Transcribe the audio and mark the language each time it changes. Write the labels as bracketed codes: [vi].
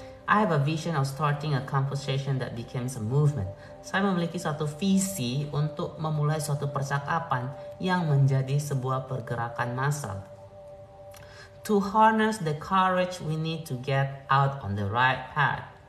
[en] I have a vision of starting a conversation that becomes a movement. [id] Saya memiliki suatu visi untuk memulai suatu percakapan yang menjadi sebuah pergerakan massal. [en] To harness the courage we need to get out on the right path.